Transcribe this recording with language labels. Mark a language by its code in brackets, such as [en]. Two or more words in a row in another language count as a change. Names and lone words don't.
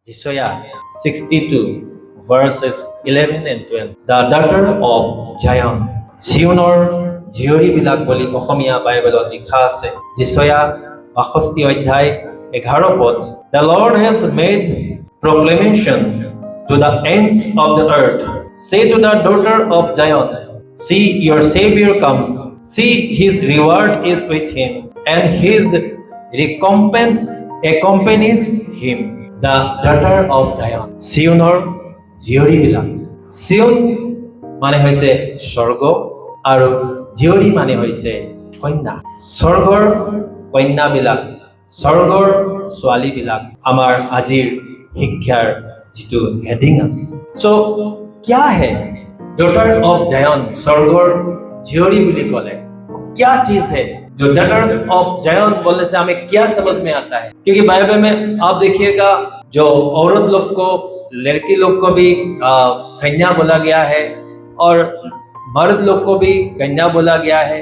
[en] Isaiah 62 verses 11 and 12. The daughter of Zion. [as] চিয়নৰ জীয়ৰীবিলাক বুলি অসমীয়া বাইবেলত লিখা আছে। যিচয়া 62 অধ্যায় 11 পদ। [en] The Lord has made proclamation to the ends of the earth. Say to the daughter of Zion, see your Savior comes. See his reward is with him, and his recompense accompanies him. The daughter of Zion. [as] চিয়নৰ জীয়ৰীবিলাক। চিয়ন মানে হৈছে স্বৰ্গ আৰু জীয়ৰী মানে হৈছে কন্যা। স্বৰ্গৰ কন্যাবিলাক, স্বৰ্গৰ ছোৱালীবিলাক আমাৰ আজিৰ শিক্ষাৰ যিটো হেডিং আছে। [hi] সো क्या है [en] daughter of Zion? [as] স্বৰ্গৰ জীয়ৰী বুলি ক'লে [hi] क्या चीज है? जो [en] daughters of Zion [hi] बोलने से हमें क्या समझ में आता है? क्योंकि बाइबल में आप देखिएगा जो औरत लोग को, लड़की लोग को भी कन्या बोला गया है और मर्द लोग को भी कन्या बोला गया है।